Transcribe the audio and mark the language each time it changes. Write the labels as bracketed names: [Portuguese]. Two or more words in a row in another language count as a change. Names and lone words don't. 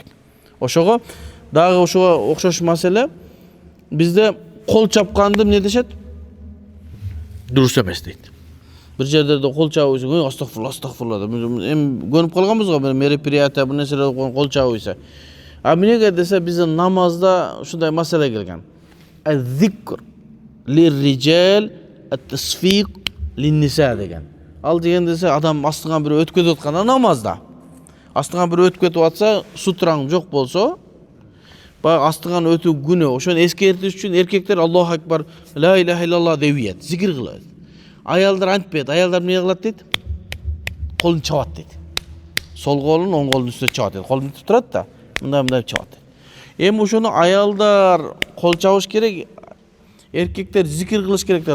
[Kyrgyz] Ошого дагы ошого окшош маселе бизде кол чапканды эмне дешет? Дурус эмес дейт. Бир жерлерде кол чабып ийсең, астагфирулла деп эми көнүп калганбыз го, мероприятие бул нерселер кол чабып ийсе. А эмнеге десе биздин намазда ушундай маселе келген. [Arabic] الذكر للرجال، التصفيق للنساء деген. [Kyrgyz] Ал деген десе адам астыңан бирөө өтүп кетип атканда намазда. Астыңан бирөө өтүп кетип атса, сутраң жок болсо, баягы астыңан өтүү күнөө. Ошону эскертиш үчүн эркектер [Arabic] الله أكبر، لا إله إلا الله [Kyrgyz] деп зикир кылат. Аялдар антпайт. Аялдар эмне кылат дейт? Колун чабат дейт. Сол колун оң колдун үстүнө чабат дейт. Колун туруп турат да, мындай чабат. Эми ошону аялдар кол чабыш керек, эркектер зикир кылыш керектер.